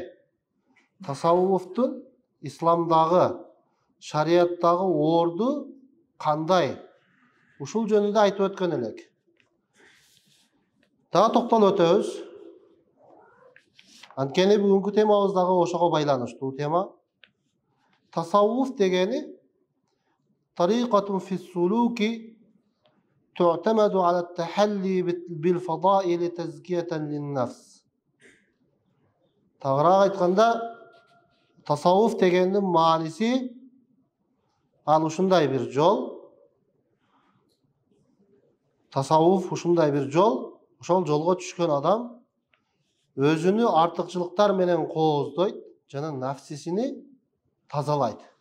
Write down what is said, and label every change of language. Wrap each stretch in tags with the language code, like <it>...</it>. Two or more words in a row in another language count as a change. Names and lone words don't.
<ky>Tasavvufтун исламдагы, шариаттагы орду кандай? Ушул жөнүндө айтып өткөн элек. Дагы токтолуп өтөбүз. Анткени бүгүнкү темабыз дагы ошого байланыштуу тема. Tasavvuf дегени</ky> <ar>طريقة في السلوك تعتمد على التحلي بالفضائل تزكية للنفس.</ar> <ky>Тагыраак айтканда, tasavvuf дегендин мааниси ал ушундай бир жол. Tasavvuf ушундай бир жол. Ошол жолго түшкөн адам өзүнү артыкчылыктар менен кооздойт жана нафсисини тазалайт.</ky>